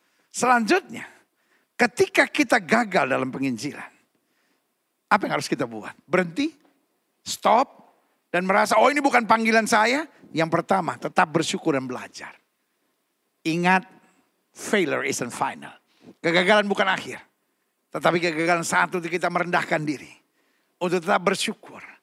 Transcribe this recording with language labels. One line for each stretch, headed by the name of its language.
Indonesian: Selanjutnya, ketika kita gagal dalam penginjilan, apa yang harus kita buat? Berhenti, stop, dan merasa, oh ini bukan panggilan saya. Yang pertama, tetap bersyukur dan belajar. Ingat,
English: failure isn't final.
Indonesian: Kegagalan bukan akhir. Tetapi kegagalan saat itu kita merendahkan diri. Untuk tetap bersyukur.